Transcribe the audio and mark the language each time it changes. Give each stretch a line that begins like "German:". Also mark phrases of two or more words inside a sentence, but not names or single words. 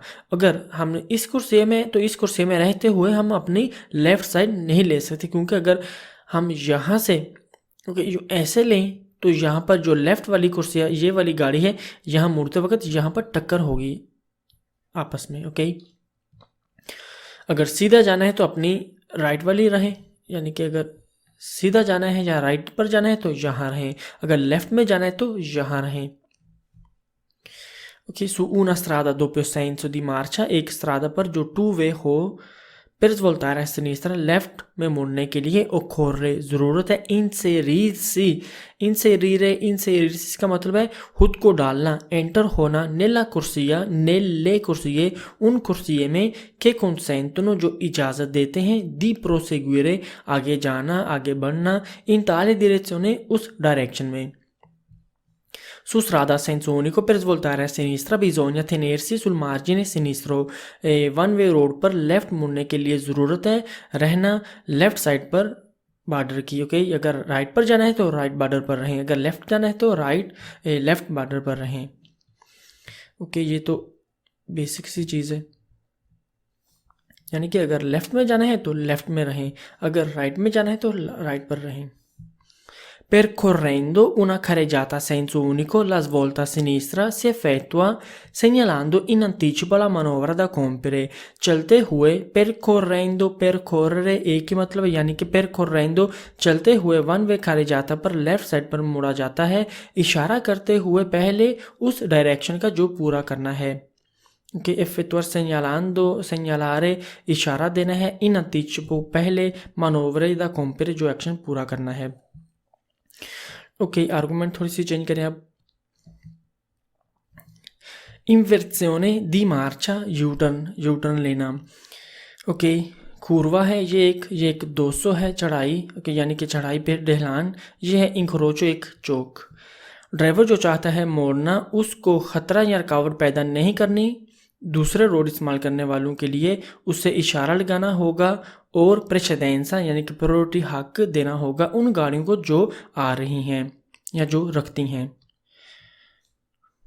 Hindi: अगर हमने इस कुर्सी में, तो इस कुर्सी में रहते हुए हम अपनी लेफ़्ट साइड नहीं ले सकते, क्योंकि अगर हम यहाँ से ऐसे लें तो यहाँ पर जो लेफ़्ट वाली कुर्सी है, ये वाली गाड़ी है, यहाँ मुड़ते वक्त यहाँ पर टक्कर होगी आपस में। अगर सीधा जाना है तो अपनी राइट वाली रहें, यानी कि अगर सीधा जाना है या राइट पर जाना है तो यहाँ रहें, अगर लेफ्ट में जाना है तो यहाँ रहें।
Italian: Su una strada a doppio senso di marcia,
Hindi: एक स्ट्रादा पर जो टू वे हो,
Italian: per svoltare a sinistra
Hindi: लेफ्ट में मुड़ने के लिए occorre ज़रूरत है inserire इसका मतलब है खुद को डालना, एंटर होना,
Italian: nelle corsie
Hindi: उन कुर्सिये में,
Italian: che consentono
Hindi: जो इजाज़त देते हैं,
Italian: di proseguire
Hindi: आगे जाना, आगे बढ़ना,
Italian: in tale direzione
Hindi: उस डायरेक्शन में।
Italian: Su strada a senso unico per svoltare a sinistra bisogna tenersi sul margine sinistro।
Hindi: वन वे रोड पर लेफ्ट मुड़ने के लिए ज़रूरत है रहना लेफ्ट साइड पर बॉर्डर की। अगर राइट पर जाना है तो राइट बॉर्डर पर रहें, अगर लेफ्ट जाना है तो लेफ्ट बॉर्डर पर रहें। ये तो बेसिक सी चीज़ है, यानी कि अगर लेफ्ट में जाना है तो लेफ्ट में रहें, अगर राइट में जाना है तो राइट पर रहें।
Italian: Percorrendo una carreggiata a senso unico, la svolta a sinistra si effettua segnalando in anticipo la manovra da compiere।
Hindi: चलते हुए percorrendo, percorrere एक ही मतलब है, यानी कि percorrendo चलते हुए वन वे carreggiata पर लेफ्ट साइड पर मुड़ा जाता है, इशारा करते हुए पहले उस डायरेक्शन का जो पूरा करना है।
Italian: effettuare segnalando, segnalare
Hindi: इशारा देना है,
Italian: in anticipo
Hindi: पहले,
Italian: manovre da compiere
Hindi: जो एक्शन पूरा करना है। आर्गुमेंट थोड़ी सी चेंज करें अब।
Italian: inversione di marcia,
Hindi: यूटर्न लेना। curva है ये एक 200 है चढ़ाई, यानी कि चढ़ाई पे ढलान। ये है इंक्रोचो, एक चौक। ड्राइवर जो चाहता है मोड़ना, उसको खतरा या रुकावट पैदा नहीं करनी, दूसरे रोड इस्तेमाल करने वालों के लिए उससे इशारा लगाना होगा और प्रेसिडेंसा यानी कि प्रायोरिटी हक देना होगा उन गाड़ियों को जो आ रही हैं या जो रखती हैं।